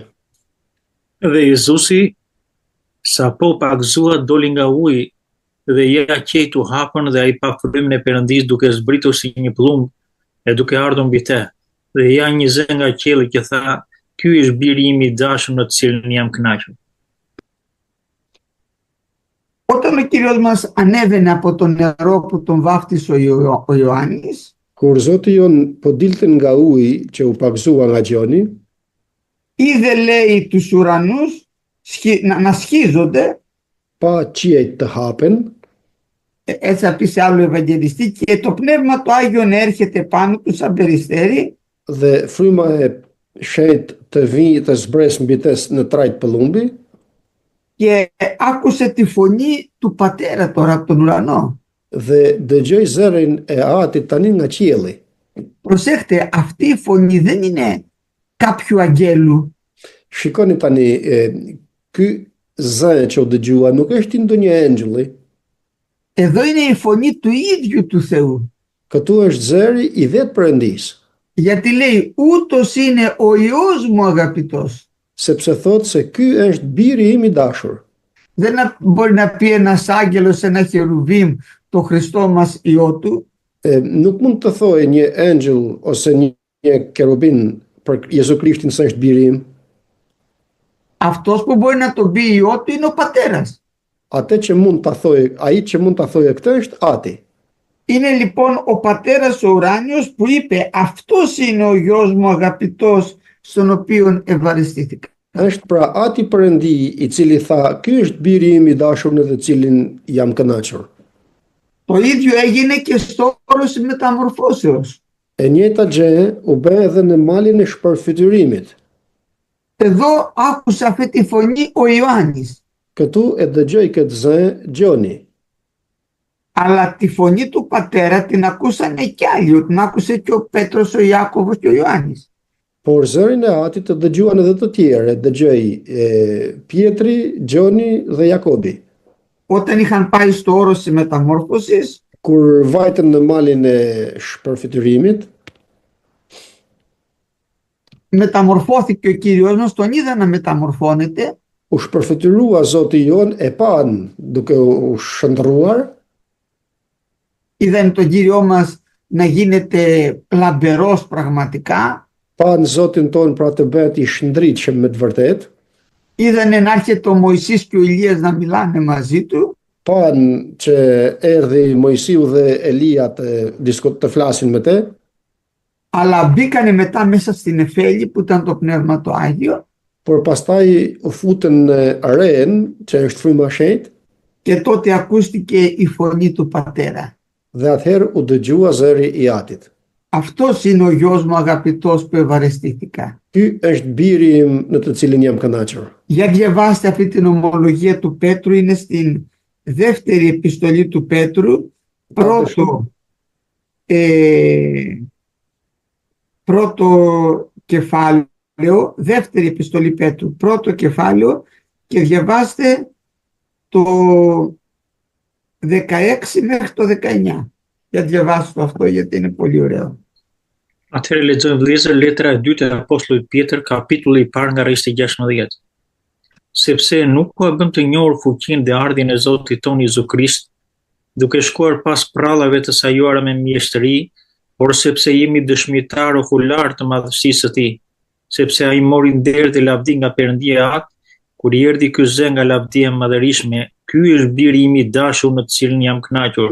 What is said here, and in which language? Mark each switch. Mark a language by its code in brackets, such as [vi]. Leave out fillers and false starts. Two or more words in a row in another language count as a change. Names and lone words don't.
[sq] Dhe Jezusi, sa po pagzua doli nga uji dhe ja qejt u hapën dhe ai pa frymën e Perëndis duke zbritur si një plumb e duke ardhur mbi te. Dhe ja një zë nga qielli që tha, ky është biri im i dashur në të cilin jam kënaqur. [el] Όταν ο Κύριος μας ανέβαινε από το νερό που τον βάφτισε ο Ιωάννης, [sq] Kur Zoti jon po dilte nga uji që u pagzua nga Gjoni, [el] είδε, λέει, τους ουρανούς να σχίζονται, [sq] pa qiejt të hapen, [el] έτσι θα πει σε άλλο Ευαγγελιστή, και το Πνεύμα το Άγιο να έρχεται πάνω του σαν περιστέρι, [sq] dhe fryma e shenjtë të zbres mbi te në trajt pëllumbi, [el] και άκουσε τη φωνή του Πατέρα τώρα από τον ουρανό. [sq] dhe dëgjoj zërin e Atit tani nga qielli. [el] Προσέχτε, αυτή η φωνή δεν είναι κάποιου αγγέλου. [sq] Shikoni tani, ky zë që u dëgjua nuk është i ndonjë engjëlli. [el] Εδώ είναι η φωνή του ίδιου του Θεού. [sq] Këtu është zëri i vetë Perëndis. [el] Γιατί λέει ούτως είναι ο Υιός μου αγαπητός. [sq] Sepse thot se ky është biri im i dashur. [el] Δεν μπορεί να πει ένας άγγελος, ένα χερουβίμ, το Χριστό μας Υιό του. [sq] Nuk mund të thojë një engjëll ose një kerubin për Jezu Krishtin se është biri im. [el] Αυτός που μπορεί να τον πει Υιό του είναι ο Πατέρας. [sq] Ai që mund ta thojë këtë është Ati. [el] Είναι λοιπόν ο Πατέρας ο ουράνιος που είπε αυτός είναι ο γιος μου αγαπητός στον οποίον ευαριστήθηκα. [sq] Është pra Ati Perëndi i cili tha, ky është biri im i dashur në të cilin jam kënaqur. [el] Το ίδιο έγινε και στο όρος της μεταμορφώσεως. [sq] E njëjta gjë u bë edhe në malin e shpërfytyrimit. [el] Εδώ άκουσε αυτή τη φωνή ο Ιωάννης. [sq] Këtu e dëgjoi këtë zë Gjoni. [el] Αλλά τη φωνή του Πατέρα την ακούσανε κι άλλοι, την άκουσε και ο Πέτρος, ο Ιάκωβος και ο Ιωάννης. [sq] Por zërin e Atit të dëgjuan edhe të tjerë, dëgjoi Pietri, Gjoni dhe Jakobi. [el] Όταν είχαν πάει στο όρος της μεταμόρφωσης, [sq] Kur vajtën në malin e shpërfytyrimit, [el] μεταμορφώθηκε ο Κύριος μας, τον είδα να μεταμορφώνεται, [sq] u shpërfytyrua Zoti jon, e pan duke u shndërruar, [el] είδαν τον Κύριό μας να γίνεται λαμπερός πραγματικά, [sq] pan Zotin ton pra të bëhet i shndritshëm me të vërtetë, [el] είδανε να έρχεται ο Μωυσής και ο Ηλίας να μιλάνε μαζί του, [sq] pan që erdhi Mojsiu dhe Elia të flasin me te, [el] αλλά μπήκανε μετά μέσα στην Εφέλη που ήταν το Πνεύμα το Άγιο [sq] por pastaj u futën në aren, që është fryma e shenjtë, [el] και τότε ακούστηκε η φωνή του Πατέρα. [sq] dhe atëherë u dëgjua zëri i Atit. [el] Αυτός είναι ο γιος μου αγαπητός που ευαρεστήθηκα. [sq] Ky është biri im në të cilin jam kënaqur. [el] Για διαβάστε αυτή την ομολογία του Πέτρου, είναι στην δεύτερη επιστολή του Πέτρου, πρώτο κεφάλαιο, δεύτερη επιστολή Πέτρου, πρώτο κεφάλαιο, και διαβάστε 16 μέχρι το 19. Για διαβάσω αυτό γιατί είναι πολύ ωραίο. [sq] Atëherë lexojmë vëllezër letra e dytë e apostullit Pjetër, kapitulli i parë nga rreshti 16. Sepse nuk po e bëm të njohur fuqinë dhe ardhin e Zotit tonë Jezu Krisht, duke shkuar pas prallave të sajuara me mjeshtri, por sepse jemi dëshmitar okullar të madhësisë së Tij, sepse ai mori nder dhe lavdi nga Perëndia e Atë, kur i erdhi ky zë nga lavdia e madhërishme, ky është biri im i dashur në të cilin jam kënaqur.